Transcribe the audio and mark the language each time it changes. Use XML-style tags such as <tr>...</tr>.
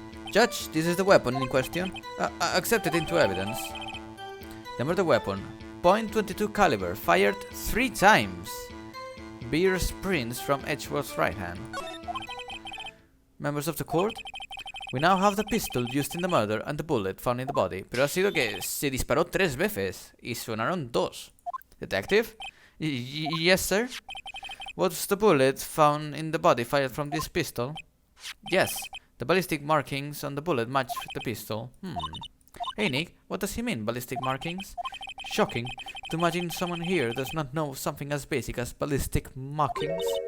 <en>Judge, this is the weapon in question. Accepted into evidence. The murder weapon, .22 caliber, fired 3 times. Bears prints from Edgeworth's right hand. Members of the court, we now have the pistol used in the murder and the bullet found in the body.</en> <es>Pero ha sido que se disparó 3 veces y sonaron 2.</es> <en>Detective? Yes, sir. Was the bullet found in the body fired from this pistol? Yes. The ballistic markings on the bullet match the pistol. Hey Nick, what does he mean, ballistic markings? Shocking to imagine someone here does not know something as basic as ballistic markings.</en>